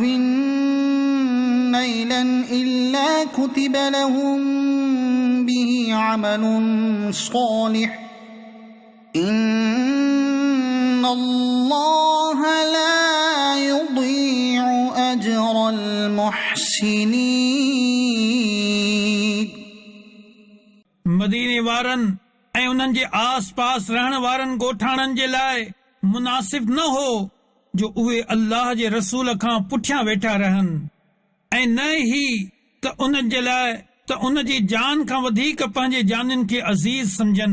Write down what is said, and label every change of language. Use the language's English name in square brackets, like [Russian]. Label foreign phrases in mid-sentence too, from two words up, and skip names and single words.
[Arabic] نيلا إلا كتب لهم به عمل صالح إن الله لا يضيع أجر المحسنين। [Sindhi] मदीने वारनि ऐं उन्हनि जे आस पास रहण वारनि ॻोठाणनि जे लाइ मुनासिब न हो जो उहे अल्लाह जे रसूल खां पुठियां वेठा रहनि ऐं न ई त उन जे लाइ त उन जी जान खां वधीक पंहिंजे जानियुनि खे अज़ीज़ सम्झनि।